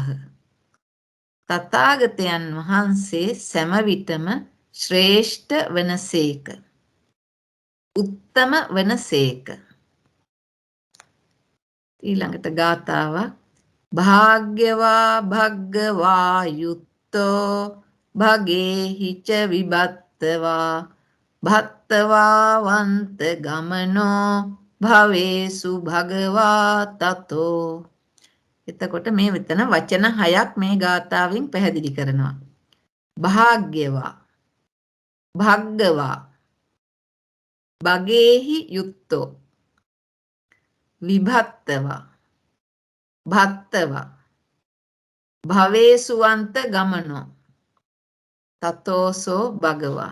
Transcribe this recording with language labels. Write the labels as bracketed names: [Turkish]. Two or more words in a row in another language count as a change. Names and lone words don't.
[Sinhala] තථාගතයන් වහන්සේ සෑම විටම ශ්‍රේෂ්ඨ වනසේක, උත්තම වනසේක. [Pali] ඊළඟට ගාථාවක්. භාග්‍යවා භග්ගවා යුත්ත යුත්තෝ භගේහි ච විභත්තවා භත්තවා වන්ත ගමනෝ භවේසු භගවා තතෝ. [Sinhala] එතකොට මේ විතන වචන 6ක් මේ ගාථාවෙන් පැහැදිලි කරනවා. [Pali] භාග්‍යවා, භග්ගවා, භගේහි යුත්තෝ, විභත්තවා, භත්තවා, භවේසුවන්ත ගමනෝ, තතෝසෝ භගවා.